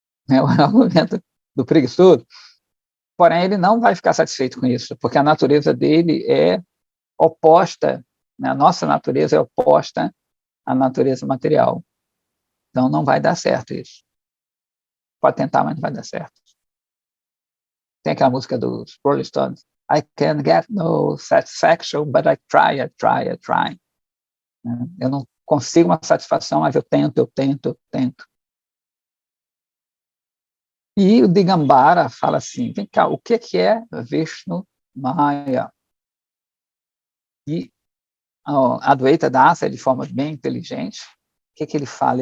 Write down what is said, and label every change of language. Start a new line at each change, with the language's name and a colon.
Portuguese: É o argumento do preguiçoso, porém ele não vai ficar satisfeito com isso, porque a natureza dele é oposta, né? A nossa natureza é oposta à natureza material. Então não vai dar certo isso. Pode tentar, mas não vai dar certo. Tem aquela música dos Rolling Stones,
English: I can get no satisfaction, but I try, I try, I try.
Portuguese: Eu não consigo uma satisfação, mas eu tento, eu tento, eu tento. E o Digambara fala assim, vem cá, o que é Vishnu Maya? E a Advaita Dasa, de forma bem inteligente, o que ele fala?